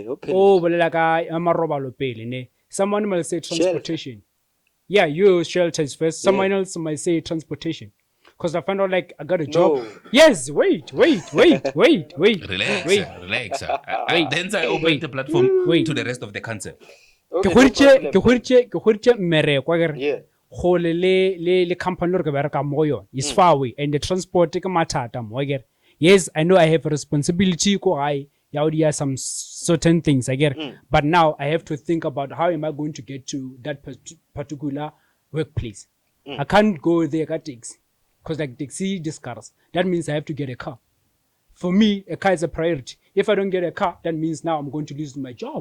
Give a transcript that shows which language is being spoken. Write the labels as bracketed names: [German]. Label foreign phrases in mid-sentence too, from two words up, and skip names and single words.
[English] Someone might say transportation. Shelter. Yeah, your shelter is first. Someone else might say transportation. Because I found out like I got a job. No. Yes, wait. Relax. Then I open the platform to the rest of the council. [Northern Sotho] ke hweditše mmereko akere gole le company re ke bereka mo go yone [English] is far away and the transport [Northern Sotho] ke mathata mo akere. [English] Yes, I know I have a responsibility [Northern Sotho] ko gae ya go dia [English] some certain things akere, but now I have to think about how am I going to get to that particular workplace. I can't go there ka taxi because like taxi discars, that means I have to get a car. For me, a car is a priority. If I don't get a car, that means now I'm going to lose my job.